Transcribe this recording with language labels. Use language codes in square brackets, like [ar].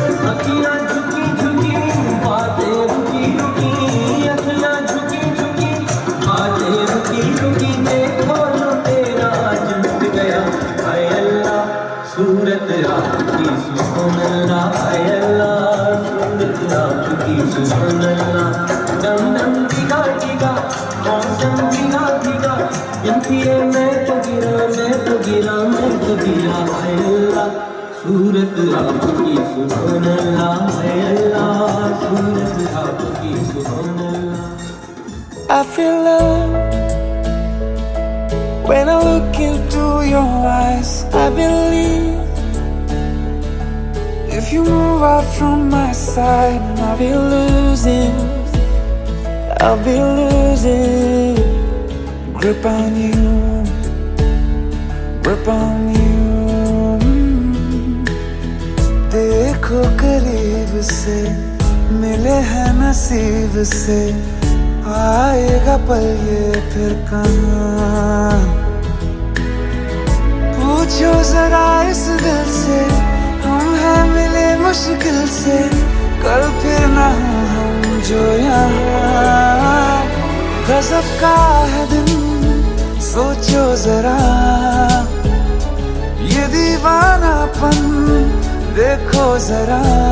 [hi] अखियाँ झुकी झुकी बातें रुकी रुकी अखियाँ झुकी झुकी बातें रुकी रुकी देखो जो तेरा आज लुट गया हाय अल्लाह सूरत आपकी सुभान अल्लाह हाय अल्लाह सूरत आपकी सुभान अल्लाह डम डम डिगा डिगा मौसम भीगा भीगा बिन पिए मैं तो गिरा मैं तो गिरा मैं तो गिरा हाय अल्लाह सूरत आपकी सुभान अल्लाह हाय अल्लाह सूरत आपकी सुभान अल्लाह [en] I feel love when I look into your eyes. I believe if you move out from my side, I'll be losing grip on you, grip on you. [hi] देखो करीब से मिले हैं नसीब से आएगा पल ये फिर कहाँ पूछो जरा इस दिल से हम हैं मिले मुश्किल से कल फिर ना हो हम जो यहाँ गजब का है दिन सोचो जरा ये दीवानापन देखो जरा